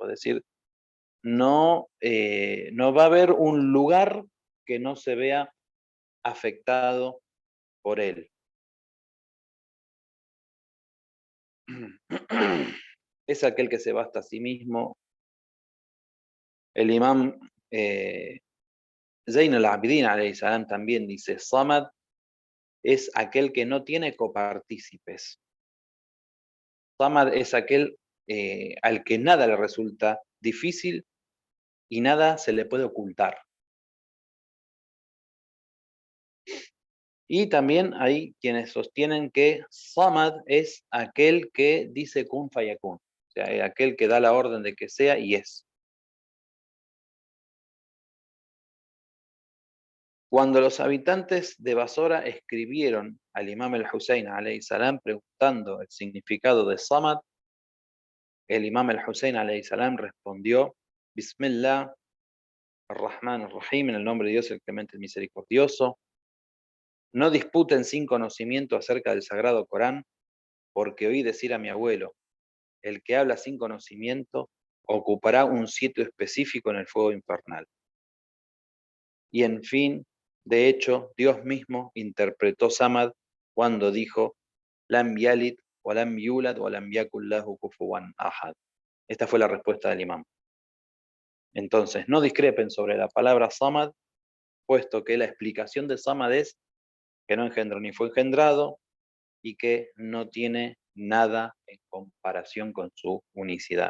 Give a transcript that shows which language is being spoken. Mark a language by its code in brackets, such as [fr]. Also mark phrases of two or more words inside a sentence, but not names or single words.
[es] Es decir, no va a haber un lugar que no se vea afectado por él. Es aquel que se basta a sí mismo. El imam Zayn al-Abidin [ar] عليه السلام [es] también dice, Samad es aquel que no tiene copartícipes. Samad es aquel al que nada le resulta difícil y nada se le puede ocultar. Y también hay quienes sostienen que Samad es aquel que dice [ar] كن فيكون, [es] o sea, aquel que da la orden de que sea y es. Cuando los habitantes de Basora escribieron al imam al-Hussein [ar] عليه السلام [es] preguntando el significado de Samad, el imam al-Hussein [ar] عليه السلام [es] respondió, [ar] بسم الله الرحمن الرحيم, [es] en el nombre de Dios el clemente el misericordioso. No disputen sin conocimiento acerca del sagrado Corán, porque oí decir a mi abuelo, el que habla sin conocimiento ocupará un sitio específico en el fuego infernal. Y en fin, de hecho, Dios mismo interpretó Samad cuando dijo, [ar] لم يلد، ولم يولد، ولم يكن له كفوا أحد. [es] Esta fue la respuesta del imam. Entonces, no discrepen sobre la palabra Samad, puesto que la explicación de Samad es que no engendró ni fue engendrado y que no tiene nada en comparación con su unicidad.